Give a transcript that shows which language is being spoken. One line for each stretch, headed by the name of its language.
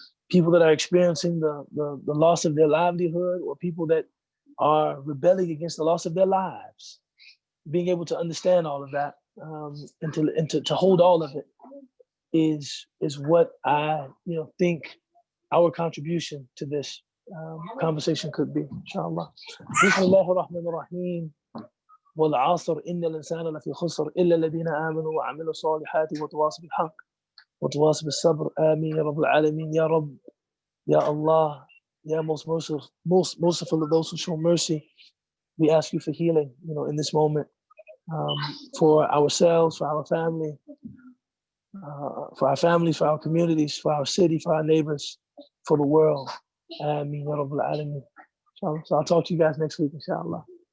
English: People that are experiencing the loss of their livelihood, or people that are rebelling against the loss of their lives. Being able to understand all of that and to hold all of it is what I think our contribution to this conversation could be, inshallah.
Arabic: Bismillahir Rahmanir Rahim. والعصر إن الإنسان لفي خسر إلا الذين آمنوا وعملوا الصالحات وتواصوا بالحق وتواصوا بالصبر آمين يا رب العالمين.
English: Ya Rabb, Ya Allah, Ya most merciful of those who show mercy, we ask you for healing, in this moment, for ourselves, for our family, for our communities, for our city, for our neighbors, for the world.
Arabic: Ameen ya Rabb al-Alamin.
English: So I'll talk to you guys next week, inshallah.